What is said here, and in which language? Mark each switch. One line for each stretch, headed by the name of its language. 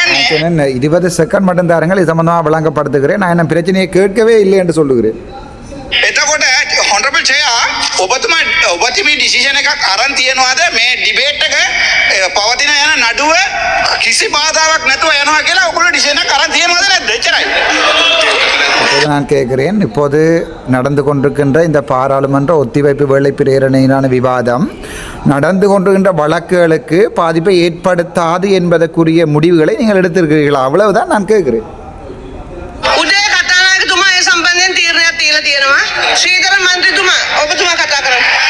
Tamil: சொன்னேன் 20 செகண்ட் மட்டும் தாருங்கள் இது சம்பந்தமாக விளங்கப்படுத்துகிறேன். நான் என்ன பிரச்சனையை கேட்கவே இல்லை என்று சொல்லுகிறேன்.
Sinhala: එතකොට හොන්ඩරබල් චයා ඔබතුමී ඩිසිෂන් එකක් අරන් තියෙනවාද මේ ඩිබේට් එක පවතින යන නඩුව කිසි බාධාවක් නැතුව යනවා කියලා ඔයගොල්ලෝ ඩිසිෂන් එකක් අරන් තියෙනවද නැද්ද? එච්චරයි.
Tamil: அப்போது நான் கேட்கிறேன், இப்போது நடந்து கொண்டிருக்கின்ற இந்த பாராளுமன்ற ஒத்திவைப்பு வேலை பிரேரணையிலான விவாதம் நடந்து கொண்டிருக்கின்ற வழக்குகளுக்கு பாதிப்பை ஏற்படுத்தாது என்பதற்குரிய முடிவுகளை நீங்கள் எடுத்திருக்கிறீர்களா? அவ்வளவுதான் நான் கேட்கிறேன்.
Sinhala: උදේ කතානායකතුමා ඒ සම්බන්ධයෙන් තීරණයක් තියලා තියෙනවා. ශ්‍රීධර මන්ත්‍රීතුමා ඔබතුමා කතා කරන්න.